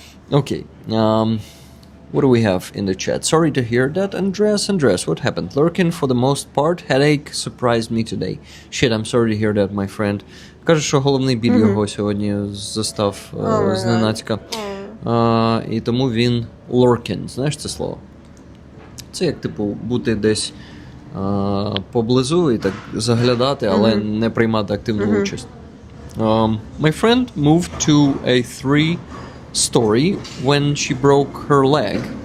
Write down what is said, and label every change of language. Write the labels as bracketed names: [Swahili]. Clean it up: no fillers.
[English] Okay, what do we have in the chat? Sorry to hear that, Andreas, what happened? Lurking for the most part, headache surprised me today. Shit, I'm sorry to hear that, my friend. [Ukrainian] Каже, що головний біль його сьогодні застав зненацька. І тому він lurking, знаєш це слово? Це як, типу, бути десь поблизу і так заглядати, але не приймати активну участь. [English] My friend moved to a 3-story when she broke her leg.